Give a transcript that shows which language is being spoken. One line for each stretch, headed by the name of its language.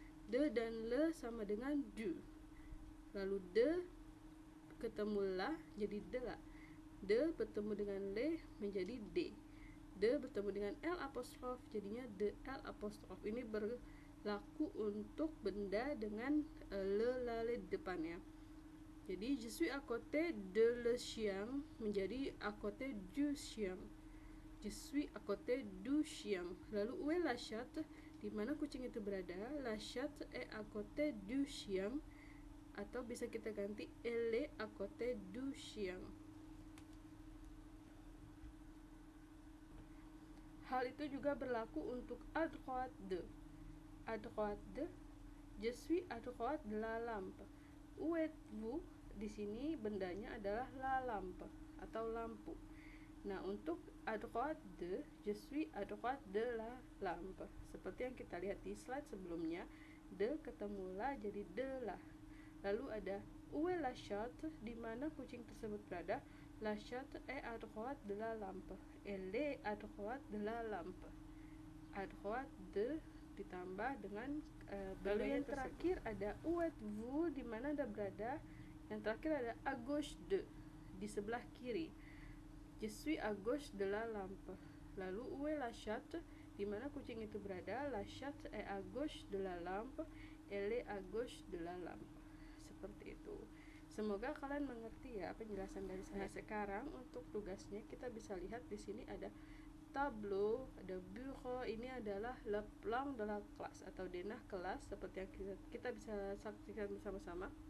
Indonesian: De dan le sama dengan du. Lalu de ketemu la jadi de la. De bertemu dengan le menjadi de. De bertemu dengan L apostrof jadinya de L apostrof. Ini berlaku untuk benda dengan le di depannya. Jadi
French: je suis à côté de le chien
Indonesian: menjadi
French: à côté du chien. Je suis à côté du chien.
Indonesian: Lalu
French: où est la chatte?
Indonesian: Di mana kucing itu berada?
French: La chatte est à côté du chien.
Indonesian: Atau bisa kita ganti
French: elle est à côté du chien.
Indonesian: Hal itu juga berlaku untuk
French: à droite de. À droite de, je suis à droite de la lampe. Où êtes-vous?
Indonesian: Di sini bendanya adalah
French: la lampe
Indonesian: atau lampu. Nah, untuk
French: à droite de, je suis à droite de la lampe.
Indonesian: Seperti yang kita lihat di slide sebelumnya, de ketemu la jadi de la. Lalu ada
French: où est la chatte?
Indonesian: Di mana kucing tersebut berada?
French: La chatte est à droite de la lampe. Elle est à droite de la lampe. À droite de
Indonesian: ditambah dengan lalu yang terakhir ada
French: où êtes-vous?
Indonesian: Di mana Anda berada? Yang terakhir ada
French: à gauche de,
Indonesian: di sebelah kiri.
French: Je suis à gauche de la lampe. Lalu où est la chatte?
Indonesian: Di mana kucing itu berada?
French: La chatte est à gauche de la lampe. Elle est à gauche de la lampe.
Indonesian: Seperti itu. Semoga kalian mengerti ya penjelasan dari saya. Sekarang untuk tugasnya kita bisa lihat di sini ada tableau, ada bureau. Ini adalah
French: le plan de la classe
Indonesian: atau denah kelas seperti yang kita bisa saksikan bersama-sama.